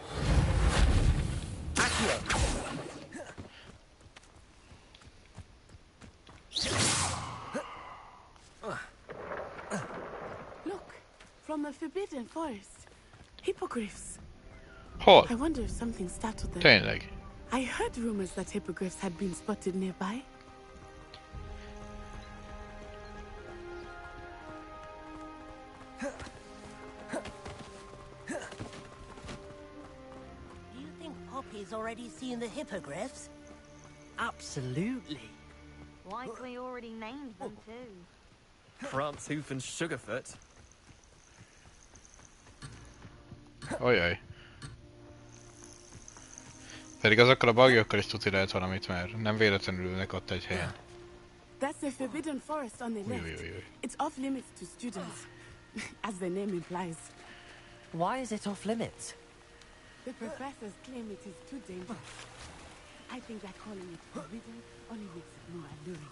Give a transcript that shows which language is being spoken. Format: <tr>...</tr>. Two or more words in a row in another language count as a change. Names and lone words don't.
<en>Accio. Look, from the Forbidden Forest. Hippogriffs.</en> <hu>Hol?</hu> <en>I wonder if something startled them.</en> <hu>Tényleg.</hu> <en>I heard rumors that hippogriffs had been spotted nearby. You think Poppy's already seen the hippogriffs? Absolutely. Likely already named them too. Prance-Hoof and Sugarfoot.</en> <hu>Ojaj. Pedig azokkal a bagyokkal is tuti lehet valamit, mert nem véletlenül ülnek ott egy helyen.</hu> <en>That's the Forbidden Forest on the left. It's off limits to students, as the name implies. Why is it off limits? The professors claim it is too dangerous. I think that calling it forbidden only makes it more alluring.</en>